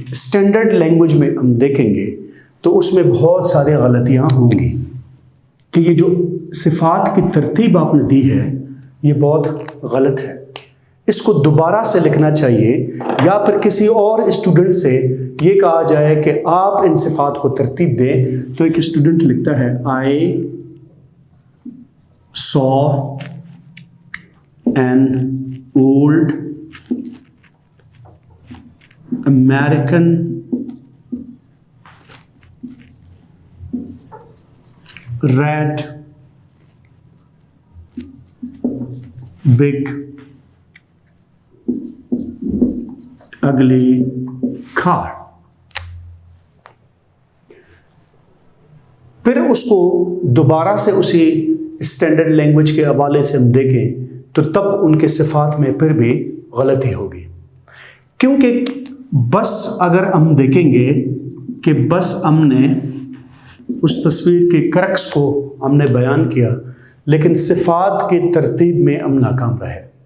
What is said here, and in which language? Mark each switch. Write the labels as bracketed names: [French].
[Urdu] Standard language میں ہم دیکھیں گے تو اس میں بہت سارے غلطیاں ہوں گی کہ یہ جو صفات کی ترتیب آپ نے دی ہے یہ بہت غلط ہے. اس کو دوبارہ سے لکھنا چاہیے یا پھر کسی اور اسٹوڈنٹ سے یہ کہا جائے کہ آپ ان صفات کو ترتیب دیں. تو ایک اسٹوڈنٹ لکھتا ہے [English] I saw an old American red big ugly car. [Urdu] پھر اس کو دوبارہ سے اسی اسٹینڈرڈ لینگویج کے حوالے سے ہم دیکھیں تو تب ان کے صفات میں پھر بھی غلطی ہوگی. کیونکہ بس اگر ہم دیکھیں گے کہ بس ہم نے اس تصویر کے کرکس کو ہم نے بیان کیا لیکن صفات کی ترتیب میں ہم ناکام رہے.